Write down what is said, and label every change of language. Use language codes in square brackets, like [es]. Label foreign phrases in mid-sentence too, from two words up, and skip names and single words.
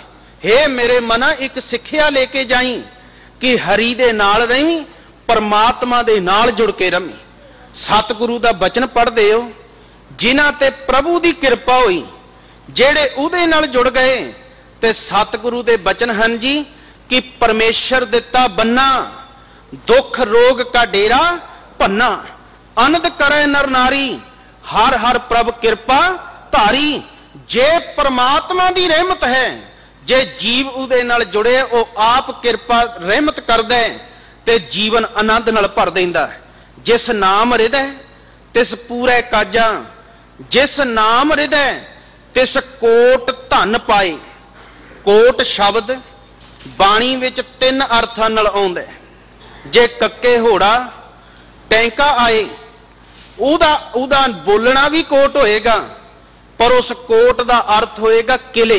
[pa] ਹੇ ਮੇਰੇ ਮਨਾ ਏਕ ਸਿੱਖਿਆ ਲੇਕੇ ਜਾਈ ਕਿ ਹਰਿ ਦੇ ਨਾਲ ਰਹੀ, ਪਰਮਾਤਮਾ ਦੇ ਨਾਲ ਜੁੜ ਕੇ ਰਮੀ। ਸਤਿਗੁਰੂ ਦਾ ਬਚਨ ਪੜ੍ਹਦੇ ਹੋ, ਜਿਨ੍ਹਾਂ ਤੇ ਪ੍ਰਭੂ ਦੀ ਕਿਰਪਾ ਹੋਈ, ਜਿਹੜੇ ਉਹਦੇ ਨਾਲ ਜੁੜ ਗਏ। ਤੇ ਸਤਿਗੁਰੂ ਦੇ ਬਚਨ ਹਨ ਜੀ ਕਿ ਪਰਮੇਸ਼ਰ ਦਿੱਤਾ ਬੰਨਾ, ਦੁੱਖ ਰੋਗ ਕਾ ਡੇਰਾ ਭੰਨਾ, ਅਨੰਦ ਕਰੇ ਨਰ ਨਾਰੀ, ਹਰਿ ਹਰਿ ਪ੍ਰਭ ਕਿਰਪਾ ਧਾਰੀ। ਜੇ ਪਰਮਾਤਮਾ ਦੀ ਰਹਿਮਤ ਹੈ, ਜੇ ਜੀਵ ਉਹਦੇ ਨਾਲ ਜੁੜੇ, ਓ ਆਪ ਕਿਰਪਾ ਰਹਿਮਤ ਕਰਦਾ ਹੈ ਤੇ ਜੀਵਨ ਆਨੰਦ ਨਾਲ ਭਰ ਦੇਂਦਾ ਹੈ। ਜਿਸ ਨਾਮ ਹਿਰਦੈ ਤਿਸ ਪੂਰੇ ਕਾਜਾ, ਜਿਸ ਨਾਮ ਹਿਰਦੈ ਤਿਸ ਕੋਟ ਧਨ ਪਾਏ। ਕੋਟ ਸ਼ਬਦ ਬਾਣੀ ਵਿਚ ਤਿੰਨ ਅਰਥਾਂ ਨਾਲ ਆਉਂਦਾ ਹੈ। ਜੇ ਕੱਕੇ ਹੋੜਾ ਟੈਂਕਾ ਆਏ, ਉਦਾ ਬੋਲਣਾ ਭੀ ਕੋਟ ਹੋਏਗਾ, ਪਰ ਉਸ ਕੋਟ ਕਾ ਅਰਥ ਹੋਏਗਾ ਕਿਲੇ।